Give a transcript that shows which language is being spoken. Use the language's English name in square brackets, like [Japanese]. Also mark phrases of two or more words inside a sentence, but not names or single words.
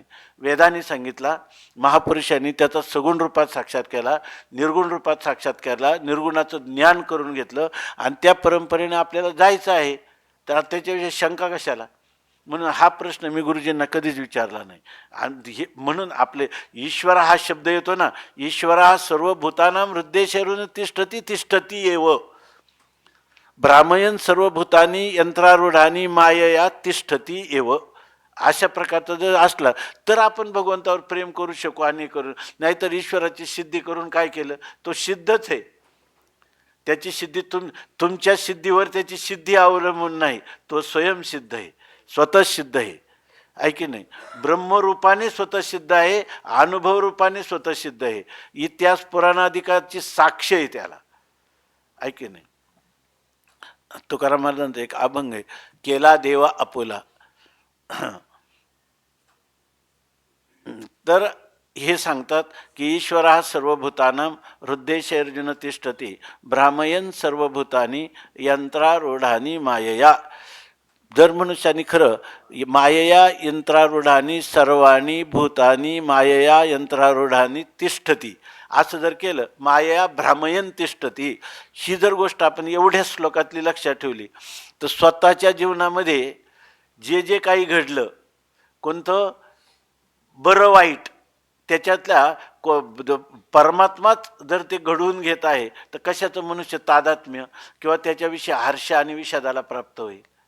[Marathi] वेदांनी सांगितला, महापुरुषांनी त्याचा सगुण रूपात साक्षात केला, निर्गुण रूपात साक्षात केला, निर्गुणाचं ज्ञान करून घेतलं आणि त्या परंपरेने आपल्याला जायचं आहे. तर त्याच्याविषयी शंका कशाला. म्हणून हा प्रश्न मी गुरुजींना कधीच विचारला नाही. आणि हे म्हणून आपले ईश्वर हा शब्द येतो ना, ईश्वर हा [Sanskrit] सर्वभूतानां हृदयेषु तिष्ठती तिष्ठती एव. भ्रामयन सर्वभूतानी यंत्रारूढानी मायया तिष्ठती एव. [Marathi] अशा प्रकारचा जर असला तर आपण भगवंतावर प्रेम करू शकू आणि करू. नाहीतर ईश्वराची सिद्धी करून काय केलं, तो सिद्धच आहे. त्याची सिद्धी तुमच्या सिद्धीवर त्याची सिद्धी अवलंबून नाही, तो स्वयंसिद्ध आहे, स्वतः सिद्ध आहे. आहे की नाही. ब्रह्मरूपाने स्वतः सिद्ध आहे, अनुभव रूपाने स्वतः सिद्ध आहे. इतिहास पुराणाधिकाची साक्ष आहे त्याला. आहे की नाही. तुकाराम महाराजांचा एक अभंग आहे, केला देवा आपुला. तर हे सांगतात की ईश्वर हा [Sanskrit] सर्वभूतानां हृदयेषु अर्जुन तिष्ठती भ्रामयन सर्वभूतानी यंत्रारूढानी मायया. [Marathi] जर मनुष्याने खरं [Sanskrit] मायया यंत्रारूढानी सर्वाणी भूतानी मायया यंत्रारूढानी तिष्ठती [Marathi] असं जर केलं, [Sanskrit] मायया भ्रामयन तिष्ठती, [Marathi] ही जर गोष्ट आपण एवढ्या श्लोकातली लक्षात ठेवली तर स्वतःच्या जीवनामध्ये जे जे काही घडलं, कोणतं बरं वाईट, त्याच्यातल्या परमात्माच जर ते घडवून घेत आहे तर कशाचं मनुष्य तादात्म्य किंवा त्याच्याविषयी हर्ष आणि विषादाला प्राप्त होईल.